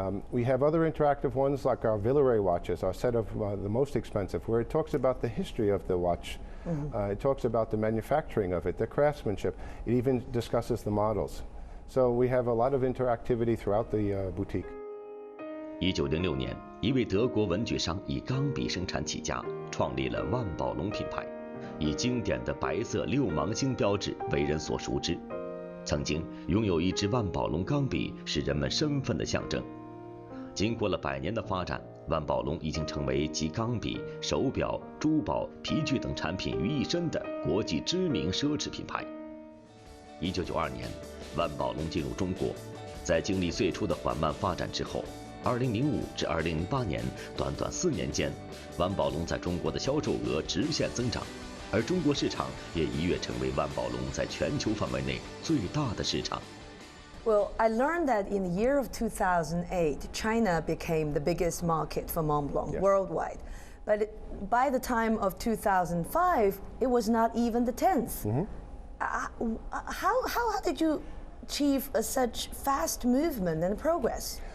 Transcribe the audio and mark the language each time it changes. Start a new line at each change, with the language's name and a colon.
English: We have other interactive ones like our Villeray watches, our set of the most expensive, where it talks about the history of the watch. It talks about the manufacturing of it, the craftsmanship. It even discusses the models. So we have a lot of interactivity throughout the boutique.
Chinese: 1906年，一位德国文具商以钢笔生产起家，创立了万宝龙品牌，以经典的白色6芒星标志为人所熟知。曾经拥有一支万宝龙钢笔是人们身份的象征。经过了100年的发展，万宝龙已经成为集钢笔、手表、珠宝、皮具等产品于一身的国际知名奢侈品牌。 1992年，万宝龙进入中国，在经历最初的缓慢发展之后，2005至2008年，短短4年间，万宝龙在中国的销售额直线增长，而中国市场也一跃成为万宝龙在全球范围内最大的市场。
English: Well, I learned that in the year of 2008, China became the biggest market for Montblanc worldwide. But by the time of 2005, it was not even the 10th. How did you achieve such fast movement and progress?